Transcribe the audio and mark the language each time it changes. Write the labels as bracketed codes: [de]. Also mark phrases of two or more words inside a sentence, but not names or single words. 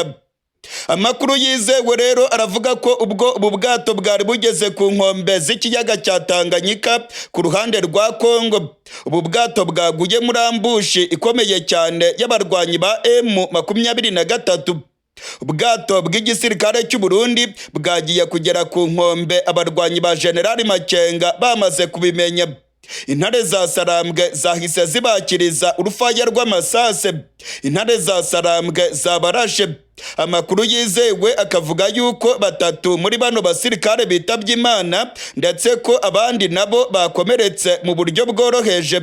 [rw] Amakuru yizewe rero aravuga ko ubwo ubu bwato bwari bugeze ku nkombe z'ikiyaga cya Tanganyika ku ruhande rwa Kongo, ubu bwato bwaguye muri ambushi ikomeye cyane y'abarwanyi ba M23. Ubwato bw'igisirikare cy'u Burundi bwagiye kugera ku nkombe abarwanyi ba General Makenga bamaze kubimenya. Intare za Sarambwe zahise zibakiriza urufaya rw'amasase. Intare za Sarambwe zabarashe. Amakuru yizewe akavuga yuko 3 muri bano basirikare bitabye Imana, ndetse ko abandi nabo bakomeretse mu buryo bworoheje.